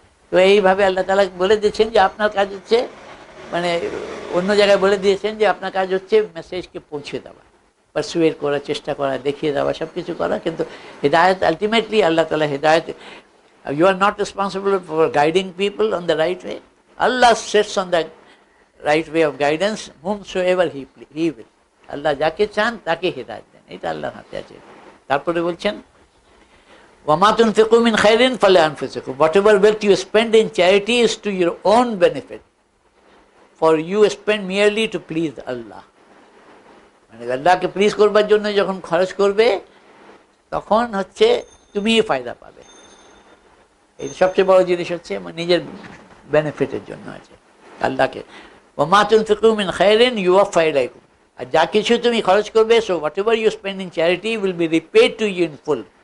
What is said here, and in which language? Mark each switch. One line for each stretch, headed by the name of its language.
Bangla: তো এইভাবে আল্লাহ তাআলা বলে দিয়েছেন যে আপনার কাজ হচ্ছে, মানে অন্য জায়গায় বলে দিয়েছেন যে আপনার কাজ হচ্ছে মেসেজকে পৌঁছে দেওয়া, পারসুয়েট করার চেষ্টা করা, দেখিয়ে দেওয়া, সব কিছু করা, কিন্তু হেদায়ত আলটিমেটলি আল্লাহ তাআলা হেদায়ত,
English: You are not responsible for guiding people on the right way. Allah sets on the right way of guidance whomsoever he will.
Bangla: আল্লাহ যাকে চান তাকে হেদায়েত দেন, এটা আল্লাহর হাতে আছে। তারপরে বলছেন
Arabic: ওয়ামা তুনফিকু মিন খাইরিন ফালিআনফুসিকুম.
English: Whatever wealth you spend in charity is to your own benefit, for you spend merely to please Allah.
Bangla: মানে আল্লাহকে প্লিজ করবার জন্য যখন খরচ করবে তখন হচ্ছে তুমিই ফায়দা পাবে। এই সবচেয়ে বড় জিনিস হচ্ছে নিজের বেনিফিটের জন্য আছে আল্লাহকে।
Arabic: ওয়ামা তুনফিকু মিন খাইরিন ইউওয়াফা ইলাইকুম.
Bangla: আর যা কিছু তুমি খরচ করবে,
English: So whatever you spend in charity will be repaid to you in full.